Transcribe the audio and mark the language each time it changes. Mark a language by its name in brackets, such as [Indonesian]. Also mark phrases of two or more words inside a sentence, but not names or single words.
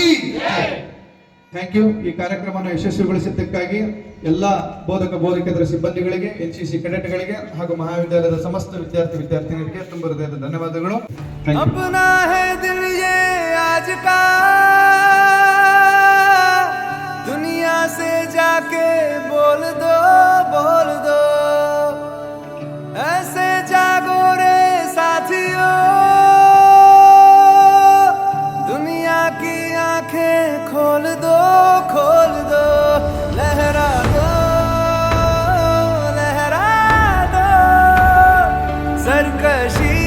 [English] thank you. [Kannada] ಈ ಕಾರ್ಯಕ್ರಮವನ್ನು ಯಶಸ್ವಿಗೊಳಿಸಿದ್ದಕ್ಕಾಗಿ ಎಲ್ಲ ಬೋಧಕ ಬೋಧಕೇತರ ಸಿಬ್ಬಂದಿಗಳಿಗೆ, NCC ಕೆಡೆಟ್ಗಳಿಗೆ ಹಾಗೂ ಮಹಾವಿದ್ಯಾಲಯದ ಸಮಸ್ತ ವಿದ್ಯಾರ್ಥಿನಿಯರಿಗೆ ತುಂಬ ಹೃದಯದ ಧನ್ಯವಾದಗಳು. [Hindi] अपना है दिल ये आज का, दुनिया से जाके बोल दो, बोल दो, ऐसे जागो रे साथियों, दुनिया की आंखें खोल दो, खोल दो, लहरा दो, लहरा दो, सरकश